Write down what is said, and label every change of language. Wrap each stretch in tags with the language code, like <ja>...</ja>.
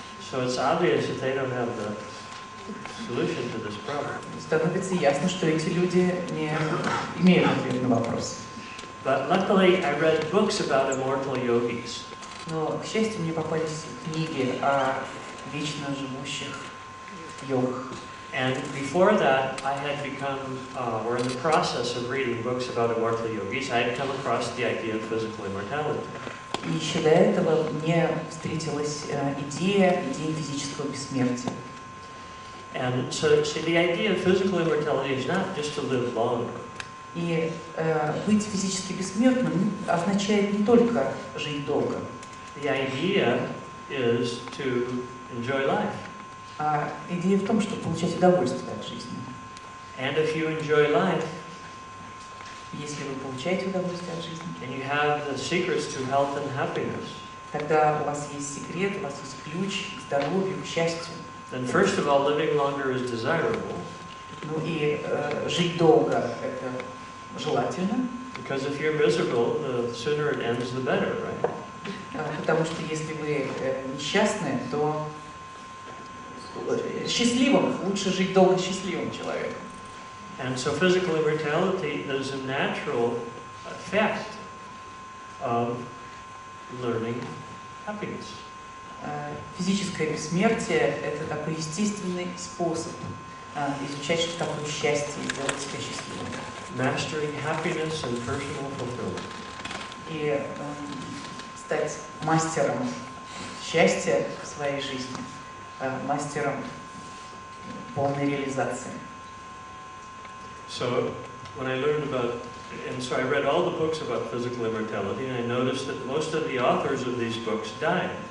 <en>So it's obvious that they don't have the solution to this problem.</en> <ru>Становится ясно, что эти люди не имеют ответа на вопрос.</ru> <en>But luckily, I read books about immortal yogis.</en> <ru>Но, к счастью, мне попались книги о вечно живущих йогах.</ru> <en>And before that, I had become, or in the process of reading books about immortal yogis, I had come across the idea of physical immortality.</en> <ru>И еще до этого мне встретилась идея физического бессмертия.</ru> <en>And so, see, the idea of physical immortality is not just to live longer.</en> <ru>И быть физически бессмертным означает не только жить долго.</ru> <en>The idea is to enjoy life.</en> <ru>А идея в том, чтобы получать удовольствие от жизни.</ru> <en>And if you enjoy life,</en> <ru>если вы получаете удовольствие от жизни,</ru> <en>and you have the secrets to health and happiness,</en> <ru>тогда у вас есть секрет, у вас есть ключ к здоровью, к счастью.</ru> <en>then first of all, living longer is desirable.</en> <ru>Ну и жить долго – это желательно.</ru> <en>Because if you're miserable, the sooner it ends, the better, right?</en> <ru>Потому что если вы несчастны, то счастливым лучше жить долго счастливым человеком.</ru> <en>And so physical immortality is a natural effect of learning happiness.</en> <ru>Физическое бессмертие – это такой естественный способ изучать, что такое счастье и сделать себя счастливым.</ru> <en>Mastering happiness and personal fulfillment.</en> <ru>И стать мастером счастья в своей жизни, мастером полной реализации.</ru> <en>So when I learned about, and so I read all the books about physical immortality, and I noticed that most of the authors of these books died.</en>